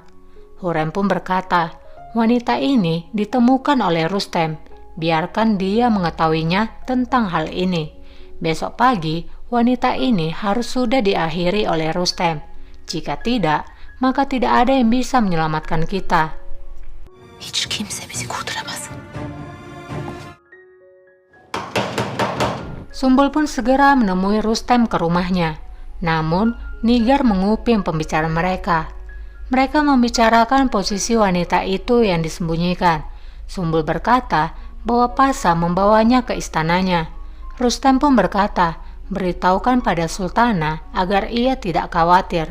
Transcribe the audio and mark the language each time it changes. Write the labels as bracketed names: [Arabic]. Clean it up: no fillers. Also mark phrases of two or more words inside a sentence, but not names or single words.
[Indonesian] Hurrem pun berkata, wanita ini ditemukan oleh Rustem. Biarkan dia mengetahuinya tentang hal ini. Besok pagi, wanita ini harus sudah diakhiri oleh Rustem. Jika tidak, maka tidak ada yang bisa menyelamatkan kita. [Turkish] Hiç kimse bizi kurtaramaz. [Indonesian] Sumbul pun segera menemui Rustem ke rumahnya. Namun, Nigar menguping pembicaraan mereka. Mereka membicarakan posisi wanita itu yang disembunyikan. Sumbul berkata bahwa Pasa membawanya ke istananya. Rustem pun berkata, beritahukan pada Sultana agar ia tidak khawatir.